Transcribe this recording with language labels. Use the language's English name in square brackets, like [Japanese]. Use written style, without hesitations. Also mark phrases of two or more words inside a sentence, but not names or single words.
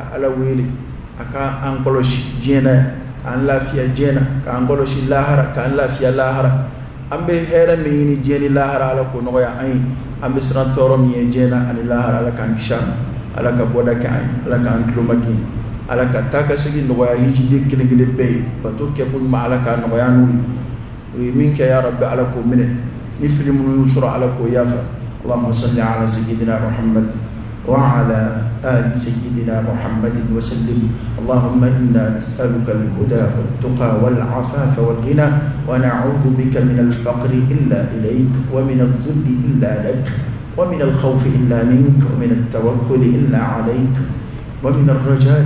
[Bambara] Ala wele a ka an kɔlɔsi diɲɛ na k'an lafiya diɲɛ na k'an kɔlɔsi lahara k'an lafiya lahara an bɛ hɛrɛ min ɲini diɲɛ ni lahara Ala k'o nɔgɔya an ye an bɛ siran tɔɔrɔ min ye diɲɛ na ani lahara Ala k'an kisi a ma Ala ka bɔda kɛ an ye Ala k'an tulomaki Ala ka taa ka segin nɔgɔya hijiden kelen kelen bɛɛ ye bato kɛ ko ɲuman Ala k'a nɔgɔya n'u ye o ye min kɛ [Arabic] يا ربي [Bambara] Ala k'o minɛ ni fili minnu y'u sɔrɔ Ala k'o yafa [Arabic] اللهم صل على سيدنا محمد وعلى آل سيدنا محمد وسلم اللهم إنا نسألك الهدى والتقى والعفاف والغنى ونعوذ بك من الفقر إلا إليك ومن الذل إلا لك ومن الخوف إلا منك ومن التوكل إلا عليك ومن الرجاء